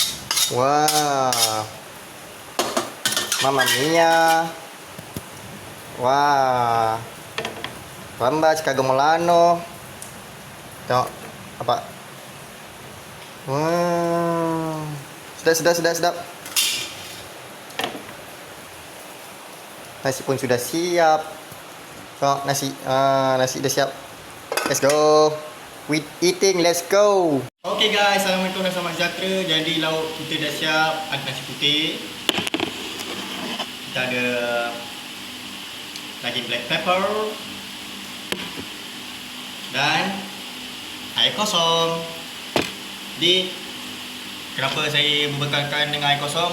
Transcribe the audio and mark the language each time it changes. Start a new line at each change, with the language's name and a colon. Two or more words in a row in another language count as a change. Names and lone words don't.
Malay: Wow. Mamma Mia. Wah. Rambas Chicago Milano. Tengok apa? Wah. Sedap. Nasi pun sudah siap. Tengok nasi. Nasi dah siap.
English: Let's go. We eating, let's go. Okay guys,
Malay: assalamualaikum dan selamat sejahtera. Jadi lauk kita dah siap. Ada nasi putih. Kita ada daging
English: black pepper
Malay: dan air kosong. Jadi kenapa saya membekalkan dengan air kosong?